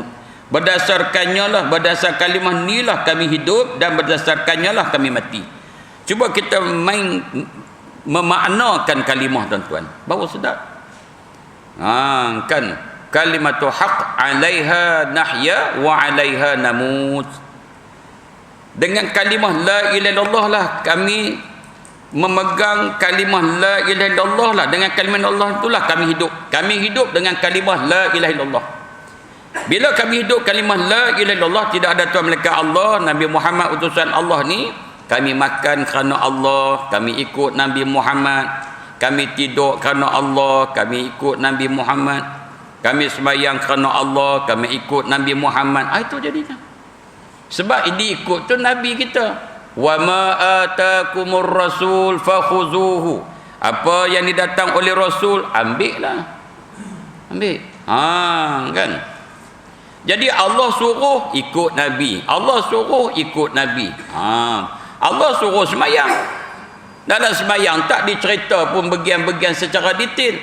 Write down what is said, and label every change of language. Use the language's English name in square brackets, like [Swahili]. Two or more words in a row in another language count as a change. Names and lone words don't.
[Malay] Berdasarkannya lah, berdasar kalimah ni lah kami hidup, dan berdasarkannya lah kami mati. Cuba kita main memaknakan kalimah tuan-tuan, baru sedap. [Arabic] Kan kalimatu haqq 'alaiha nahya wa 'alaiha namut. [Malay] Dengan kalimah [Arabic] la ilaha illallah [Malay] lah kami memegang kalimah [Arabic] la ilaha illallah [Malay] lah. Dengan kalimah Allah itulah kami hidup. Kami hidup dengan kalimah [Arabic] la ilaha illallah. [Malay] Bila kami hidup kalimah [Arabic] la ilaha illallah, [Malay] tidak ada Tuhan melainkan Allah, Nabi Muhammad utusan Allah ni, kami makan kerana Allah, kami ikut Nabi Muhammad. Kami tidur kerana Allah, kami ikut Nabi Muhammad. Kami sembahyang kerana Allah, kami ikut Nabi Muhammad. Itu jadinya. Sebab ini ikut tu Nabi kita. [Arabic] Wa ma atakumur rasul fakhuzuhu. [Malay] Apa yang didatang oleh Rasul, ambillah. Ambil. Kan? Jadi Allah suruh ikut Nabi. Allah suruh ikut Nabi. Allah suruh sembahyang. Dalam sembahyang tak dicerita pun bagian-bagian secara detail.